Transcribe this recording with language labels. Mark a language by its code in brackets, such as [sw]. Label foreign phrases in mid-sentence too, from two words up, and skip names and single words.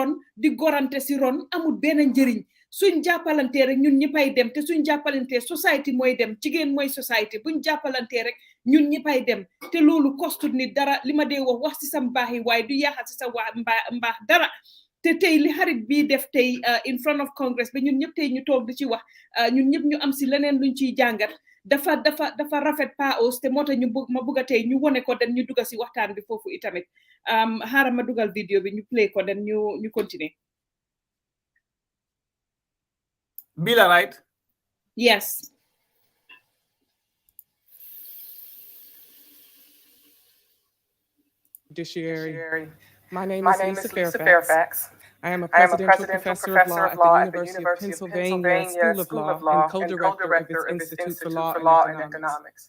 [wo] ron di gorante si ron amul benn njëriñ suñ jàppalantee rek ñun ñëppay dem te suñ jàppalantee society mooy dem jigéen mooy society buñ jàppalantee rek ñun ñëppay dem te loolu kostut ni dara li ma dee wax si sa mbaax yi waaye du yaaxal si sa mbaax dara te tey li xarit bii def tey [en] in front of Congress [wo] ba ñun ñëpp tey ñu toog di ci wax ñun ñëpp ñu am si leneen luñ ciy jàngat dafa rafet Pa Ous te moo tax ma bëgg a tey ñu wone ko den ñu dugga si waxtaan bi foofu itamit xaaral ma dugal vidéo bi ñu play ko den ñu continuer. Bila, [en] right? Yes. Judiciary. My name is Lisa Fairfax. I am a presidential professor of law at the University of Pennsylvania School of Law and co-director of its Institute for Law and Economics.